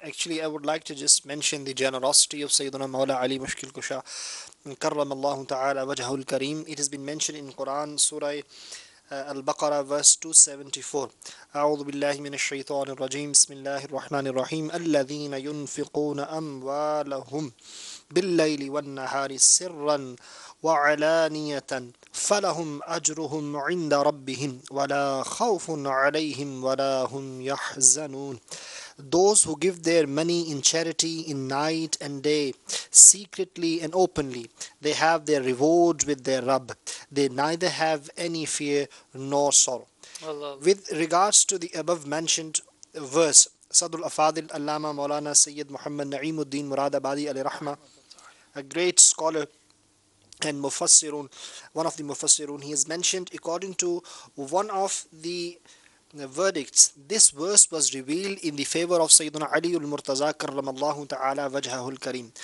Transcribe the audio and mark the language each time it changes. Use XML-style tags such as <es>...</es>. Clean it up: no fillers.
<en>Actually, I would like to just mention the generosity of Sayyidina Mawla Ali Mushkil Kusha. Karram Allahu Ta'ala Wajhahul Kareem. It has been mentioned in Quran, Surah Al-Baqarah, verse 274.</en> <ar>أعوذ بالله من الشيطان الرجيم. بسم الله الرحمن الرحيم. الذين ينفقون أموالهم بالليل والنهار سرا وعلانية فلهم أجرهم عند ربهم ولا خوف عليهم ولا هم يحزنون.</ar> <en>Those who give their money in charity in night and day, secretly and openly, they have their reward with their Rabb. They neither have any fear nor sorrow. Allah. With regards to the above mentioned verse, Sadul Afadil Allama Maulana Sayyid Muhammad Na'imuddin Muradabadi alayhi rahma, a great scholar and Mufassirun, one of the Mufassirun, he has mentioned, according to one of the verdicts, this verse was revealed in the favor of Sayyidina Ali al-Murtaza karramallahu ta'ala wajhahul kareem.</en>